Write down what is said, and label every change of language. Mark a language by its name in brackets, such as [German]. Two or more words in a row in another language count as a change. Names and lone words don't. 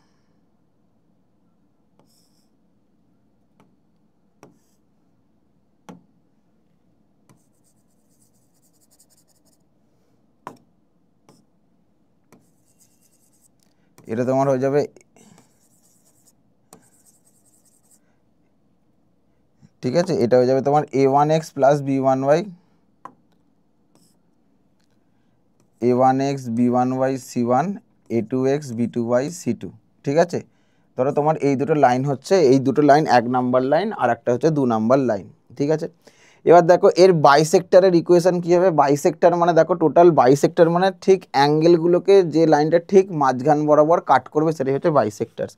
[Bangla] এটা তোমার হয়ে যাবে, ঠিক আছে, এটা হয়ে যাবে তোমার a1x প্লাস b1y, a1x b1y c1, a2x b2y c2। ঠিক আছে, ধরো তোমার এই দুটো লাইন হচ্ছে, এই দুটো লাইন 1 নাম্বার লাইন আর একটা হচ্ছে 2 নাম্বার লাইন। ঠিক আছে, এবার দেখো এর [English] bisector equation [Bangla] কী হবে। বাইসেক্টর মানে দেখো [English] total bisector [Bangla] মানে ঠিক অ্যাঙ্গেলগুলোকে যে লাইনটা ঠিক মাঝখান বরাবর কাট করবে সেটাই হচ্ছে বাইসেক্টরস।